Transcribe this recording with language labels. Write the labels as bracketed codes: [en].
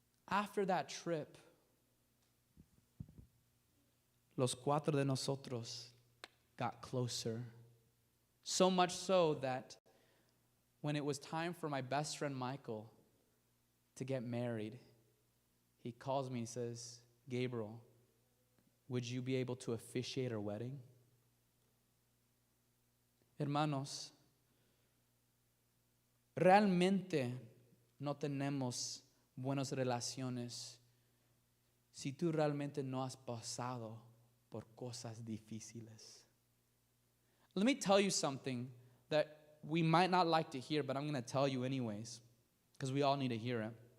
[en] After that trip, [es] los 4 de nosotros [en] got closer. So much so that when it was time for my best friend Michael to get married, he calls me and says, Gabriel, would you be able to officiate our wedding? [es] Hermanos, realmente no tenemos buenas relaciones si tú realmente no has pasado por cosas difíciles. [en] Let me tell you something that we might not like to hear, but I'm going to tell you anyways, because we all need to hear it.